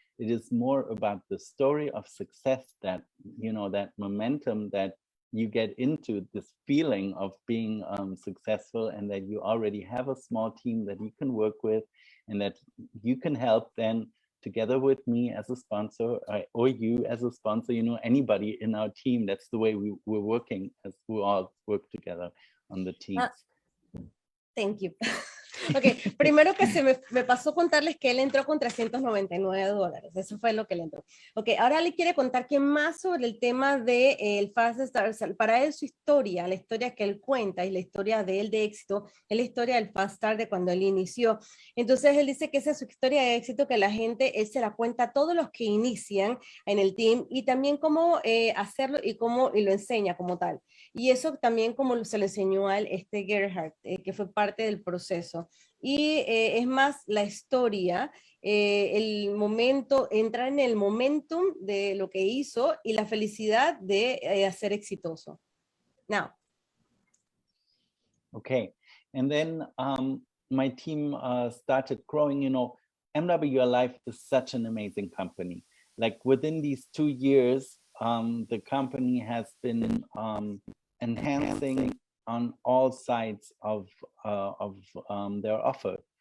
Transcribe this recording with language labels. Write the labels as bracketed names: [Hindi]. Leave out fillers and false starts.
[English] It is more about the story of success, that, you know, that momentum that you get into, this feeling of being successful, and that you already have a small team that you can work with and that you can help then together with me as a sponsor, or you as a sponsor, you know, anybody in our team. That's the way we're working, as we all work together on the team. Thank you. [Spanish] Ok, primero que me pasó contarles que él entró con $399. Eso fue lo que él entró. Ok, ahora le quiere contar que más sobre el tema del Fast Start. Para él su historia, la historia que él cuenta y la historia de él de éxito, es la historia del Fast Start de cuando él inició. Entonces él dice que esa es su historia de éxito, que la gente, él se la cuenta a todos los que inician en el team y también cómo hacerlo y lo enseña como tal. Y eso también como se le enseñó a él Gerhard, que fue parte del proceso. Y es más la historia, el momento, entrar en el momentum de lo que hizo y la felicidad de ser exitoso. [English] Now. Okay, and then my team started growing. You know, MWR Life is such an amazing company. Like within these 2 years, the company has been enhancing on all sides of their offer.